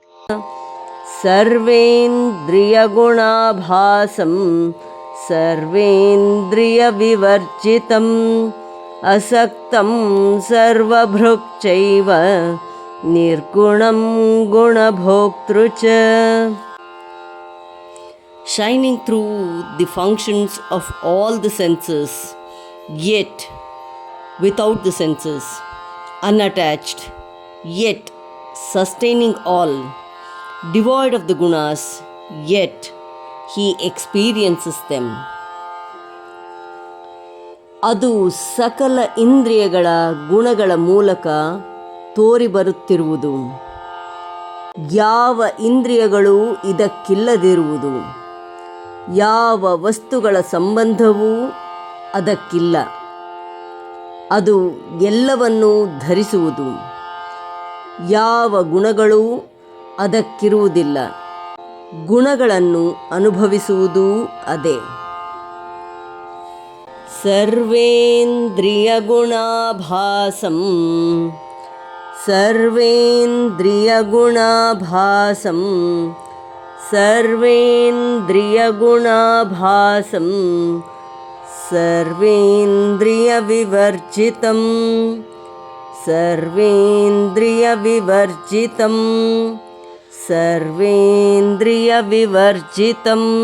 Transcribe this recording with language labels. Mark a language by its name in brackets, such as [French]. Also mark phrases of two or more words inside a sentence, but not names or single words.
[Sanskrit] सर्वेन्द्रियगुणाभासं सर्वेन्द्रियविवर्जितम् असक्तं सर्वभृक्चैव निर्गुणं गुणभोक्तृ च. [English] Shining through the functions of all the senses, yet without the senses, unattached, yet sustaining all, devoid of the gunas, yet he experiences them. [Kannada] ಅದು ಸಕಲ ಇಂದ್ರಿಯಗಳ ಗುಣಗಳ ಮೂಲಕ ತೋರಿಬರುತ್ತಿರುವುದು. ಯಾವ ಇಂದ್ರಿಯಗಳು ಇದಕ್ಕಿಲ್ಲದಿರುವುದು, ಯಾವ ವಸ್ತುಗಳ ಸಂಬಂಧವೂ ಅದಕ್ಕಿಲ್ಲ. ಅದು ಎಲ್ಲವನ್ನೂ ಧರಿಸುವುದು. ಯಾವ ಗುಣಗಳೂ ಅದಕ್ಕಿರುವುದಿಲ್ಲ. ಗುಣಗಳನ್ನು ಅನುಭವಿಸುವುದೂ ಅದೇ. [Sanskrit] सर्वेन्द्रियगुणाभासं सर्वेन्द्रियगुणाभासं सर्वेन्द्रियगुणाभासं सर्वेन्द्रियविवर्जितं सर्वेन्द्रियविवर्जितं सर्वेन्द्रियविवर्जितं